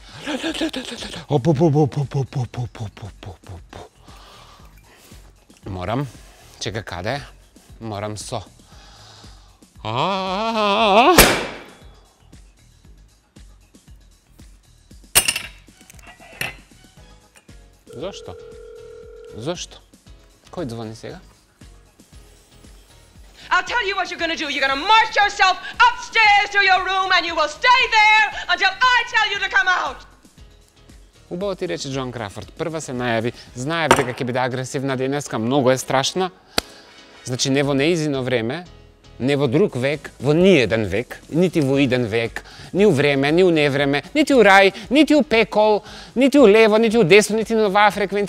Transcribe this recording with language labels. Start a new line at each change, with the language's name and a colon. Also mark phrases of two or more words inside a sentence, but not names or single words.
Macedonian: Морам, чека каде? Морам со. Зошто? Зошто? Кој звони сега?
English: I'll tell you what you're gonna do. You're gonna march yourself upstairs to your room and you will stay there until I tell you to come out.
Macedonian: Убаво ти рече Джон Крафорд. Прва се најави, знаев дека ќе биде агресивна денеска, многу е страшна. Значи не во неизино време, не во друг век, во ниеден век, нити во иден век, ни у време, ни у невреме, нити у рај, нити у пекол, нити у лево, нити у десно, нити на оваа фреквенција.